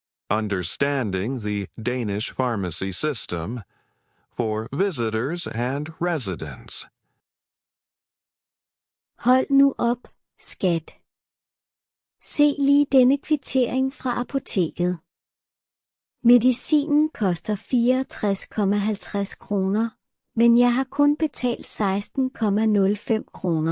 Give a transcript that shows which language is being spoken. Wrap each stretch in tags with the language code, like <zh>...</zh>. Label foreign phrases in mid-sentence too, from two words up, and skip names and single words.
<en>Understanding the Danish Pharmacy System for Visitors and Residents.</en> <da>Hold nu op, skat. Se lige denne kvittering fra apoteket. Medicinen koster 64,50 kroner, men jeg har kun betalt 16,05 kroner.</da>